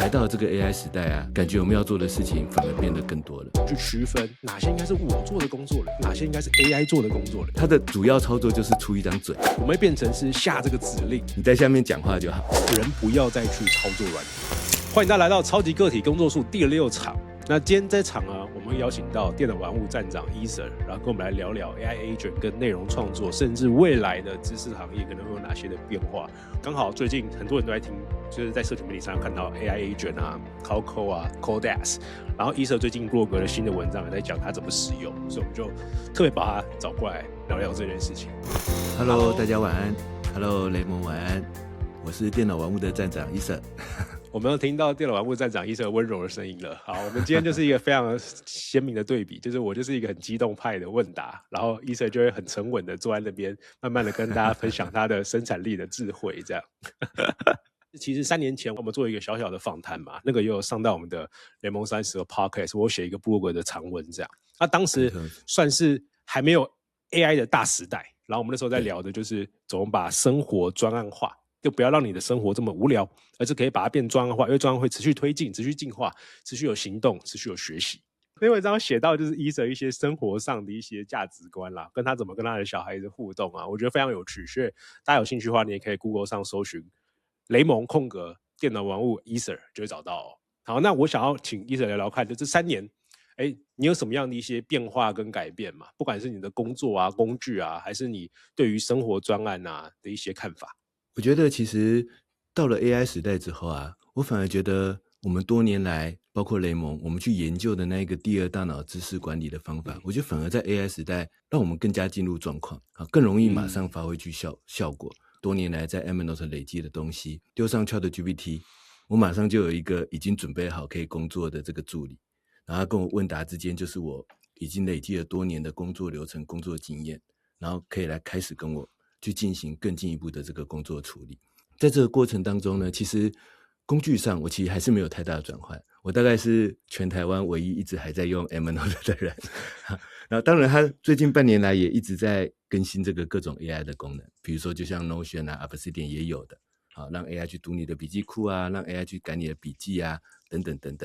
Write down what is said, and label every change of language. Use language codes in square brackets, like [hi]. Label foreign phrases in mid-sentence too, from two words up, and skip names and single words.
[zh] 到了這個 AI 時代啊，感覺我們要做的事情反而變得更多了。去區分哪些應該是我做的工作了，哪些應該是 AI 做的工作了。它的主要操作就是出一張嘴，我们会变成是下这個指令，你在下面講話就好，人不要再去操作軟體。歡迎大家來到超級個體工作術第6場。那今天這場呢，我們會邀請到電腦玩物站長 Ether，然後跟我們來聊聊 [en] AI Agent [zh] 跟內容創作，甚至未來的知識行業可能會有哪些的變化。剛好最近很多人都在聽，就是在社群媒體上看到 [en] AI Agent [zh] 啊、Cowco 啊、Codex， 然後 Ether 最近落格了新的文章也在講他怎麼使用，所以我們就特別把他找過來聊聊這件事情。 Hello， 大家晚安。Hello， 雷蒙晚安。我是電腦玩物的站長 Ether。我們又聽到電腦玩物站長 Ether 溫柔的聲音了。好，我們今天就是一個非常鮮明的對比，就是我就是一個很激動派的問答，然後 Ether 就會很沉穩的坐在那邊，慢慢的跟大家分享他的生產力的智慧。這樣，其實3年前我們做一個小小的訪談嘛，那個也有上到我們的聯盟30的 Podcast， 我寫一個部落格的長文這樣。那當時算是還沒有 AI 的大時代，然後我們那時候在聊的就是怎麼把生活專案化。就不要讓你的生活這麼無聊，而是可以把它變專案化，因為專案會持續推進、持續進化、持續有行動、持續有學習。那文章寫到就是 Ether 一些生活上的一些價值觀啦，跟他怎麼跟他的小孩子互動啊，我覺得非常有趣。所以大家有興趣的話，你也可以 Google 上搜尋雷蒙空格電腦玩物 Ether 就會找到哦。好，那我想要請 Ether 聊聊看，就這3年，你有什麼樣的一些變化跟改變嘛？不管是你的工作啊、工具啊，還是你對於生活專案啊的一些看法。我覺得其實到了 AI 時代之後啊，我反而覺得我們多年來，包括雷蒙，我們去研究的那個第二大腦知識管理的方法，我覺得反而在 AI 時代讓我們更加進入狀況，更容易馬上發揮去效果。多年來在 Evernote 累積的東西丟上 ChatGPT， 我馬上就有一個已經準備好可以工作的這個助理，然後跟我問答之間就是我已經累積了多年的工作流程、工作經驗，然後可以來開始跟我去進行更進一步的這個工作處理。在這個過程當中呢，其實工具上我其實還是沒有太大的轉換。我大概是全台灣唯一一直還在用 Evernote 的人。然後當然他最近半年來也一直在更新這個各種 AI 的功能，比如說就像 Notion 啊、Obsidian 也有的，讓 AI 去讀你的筆記庫啊，讓 AI 去改你的筆記啊，等等等等。